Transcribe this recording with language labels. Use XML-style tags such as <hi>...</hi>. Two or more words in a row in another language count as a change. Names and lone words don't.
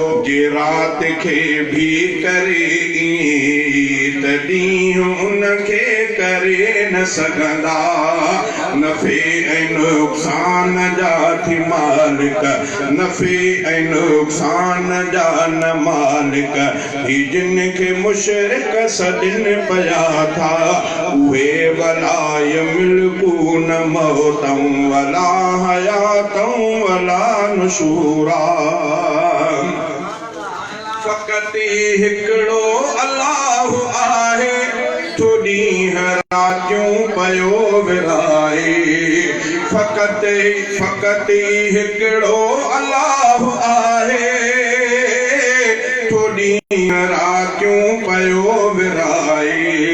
<sd>جي رات کي به ڪري ايئن، ته ڏينهن ان کي ڪري نه سگهندا. نفع ۽ نقصان جا ٿي مالڪ، نفع ۽ نقصان جا نه مالڪ، هي جن کي مشرڪ سڏن پيا ٿا، اهي</sd> <ar>ولا يملڪون موتا ولا حياتا ولا نشورا.</ar> <sd>فقط هڪڙو الله آهي، ٿو ڏينهن راتيون پيو ورهائي. فقط، فقط هڪڙو الله آهي، ٿو ڏينهن راتيون پيو ورهائي.</sd>